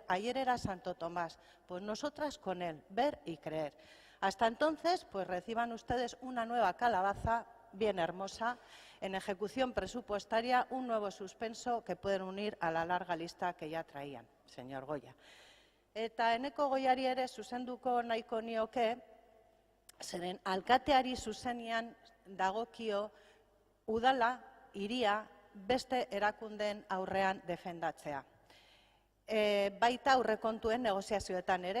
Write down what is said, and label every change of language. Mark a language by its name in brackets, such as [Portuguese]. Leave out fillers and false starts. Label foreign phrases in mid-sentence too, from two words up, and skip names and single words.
[Spanish] Ayer era Santo Tomás, pues nosotras con él, ver y creer. Hasta entonces, pues reciban ustedes una nueva calabaza bien hermosa, en ejecución presupuestaria, un nuevo suspenso que pueden unir a la larga lista que ya traían, señor Goya. [Basque] Eta Eneko Goiari ere zuzenduko nahiko nioke, zeren alkateari zuzenian dagokio udala, hiria, beste erakundeen aurrean defendatzea. Baita aurrekontuen negoziazioetan ere.